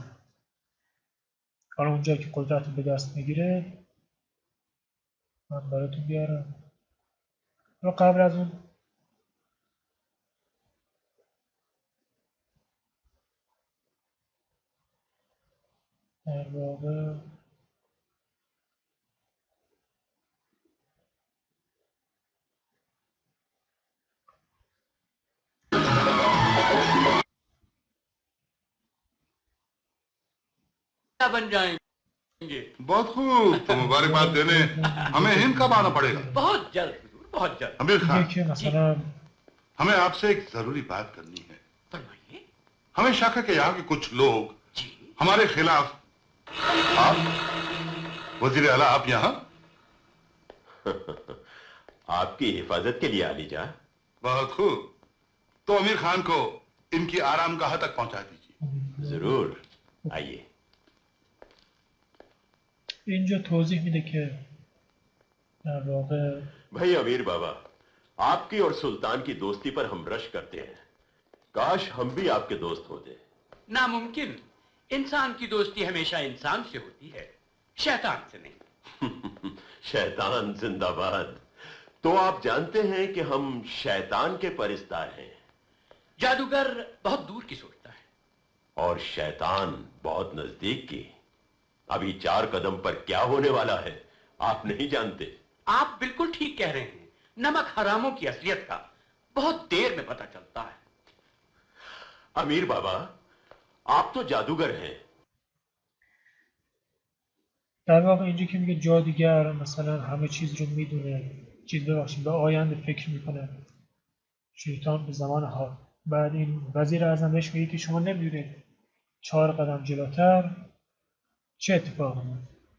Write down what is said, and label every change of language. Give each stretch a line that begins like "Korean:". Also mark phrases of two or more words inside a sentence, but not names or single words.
Persian: حالا اونجا که قدرت رو به دست میگیره من براتون بیارم. حالا قبل از اون در واقع
Hindi: क्या बन जाएंगे? बहुत खूब, तो मुबारकबाद देने हमें हिंद कब आना पड़ेगा? बहुत जल्द हुजूर, बहुत जल्द। अमीर खान,
Persian: دیگه که مثلا
Hindi: हमें आपसे एक जरूरी बात करनी है। फरमाइए। हमें शक है कि यहाँ के कुछ लोग जी। हमारे खिलाफ। आप वजीर आला, आप यहाँ? आपकी हिफाजत के लिए आली जा। बहुत खूब, तो अमीर खान को इनकी आरामगाह तक पहुंचा दीजिए। जरूर, आइए।
Persian: اینجا توضیح میده که در واقع
Hindi: भाई अमीर बाबा, आपकी और सुल्तान की दोस्ती पर हम रश करते हैं। काश हम भी आपके दोस्त होते। नामुमकिन। इंसान की दोस्ती हमेशा इंसान से होती है, शैतान से नहीं। शैतान जिंदाबाद। तो आप जानते हैं कि हम शैतान के परिस्तार हैं जादूगर बहुत दूर की सोचता है और शैतान बहुत नजदीक की। अभी 4 कदम पर क्या होने वाला है आप नहीं जानते। आप बिल्कुल ठीक कह रहे हैं। नमक हरामों की असलियत का बहुत देर में पता चलता है। अमीर बाबा, आप तो जादूगर हैं।
Persian: در واقع اینجا که میگه جادوگر مثلا همه چیز رو میدونه، به آینده فکر میکنه، شیطان به زمان حال. بعد این وزیر اعظم بهش میگه که شما نمیدونید 4 قدم جلوتر چه اتفاقی میفته.